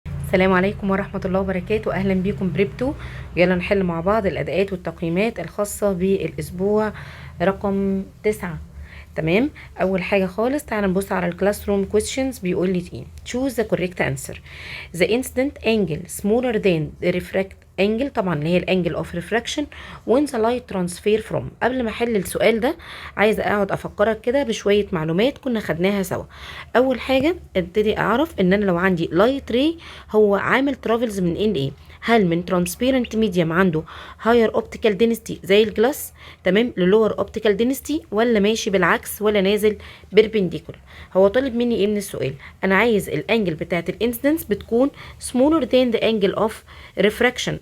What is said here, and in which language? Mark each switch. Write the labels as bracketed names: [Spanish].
[Arabic] السلام عليكم ورحمة الله وبركاته. أهلا بيكم بريبتو. يلا نحل مع بعض الأداءات والتقييمات الخاصة بالأسبوع رقم 9. تمام. أول حاجة خالص تعالى نبص على الكلاس روم questions. بيقول لي ايه؟ [English] choose the correct answer. the incident angle smaller than the refract angle، [Arabic] طبعا اللي هي الانجل اوف ريفراكشن [English] when the light transfer from. [Arabic] قبل ما احل السؤال ده عايزه اقعد افكرك كده بشويه معلومات كنا خدناها سوا. اول حاجه ابتدي اعرف ان انا لو عندي لايت ري هو عامل ترافلز من ايه لايه؟ هل من ترانسبيرنت ميديم عنده هاير اوبتيكال دينستي زي الجلاس تمام للور اوبتيكال دينستي، ولا ماشي بالعكس، ولا نازل بيربنديكولار؟ هو طالب مني ايه من السؤال؟ انا عايز الانجل بتاعت الانسيدنس بتكون [English] smaller than the angle of refraction.